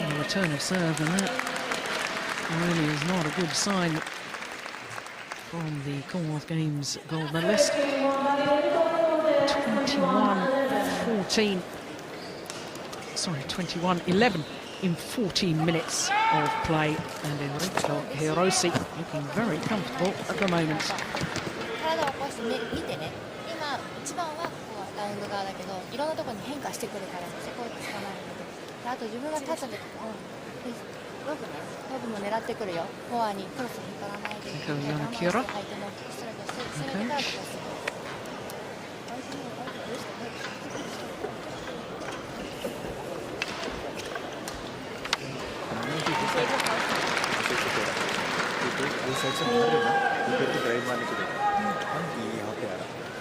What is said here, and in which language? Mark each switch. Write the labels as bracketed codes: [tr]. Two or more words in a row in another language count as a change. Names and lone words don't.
[en] A return of serve, and that really is not a good sign from the Commonwealth Games gold medalist. 21-14. Sorry, 21-11 in 14 minutes of play, and Eriko Hirose looking very comfortable at the moment. [ja] 体を起こして見てね、今一番はここはラウンド側だけど、いろんなところに変化してくるから、そこを捕まえるので、あと自分が立った時も、ロブも狙ってくるよ。フォアにクロスに引っ張らないで、我慢して相手のストレートして、それでからこそ。 [hi] साइड से मार रहे ना तो फिर तो ड्राइव मारने को देगा हम यहाँ पे आ रहा वो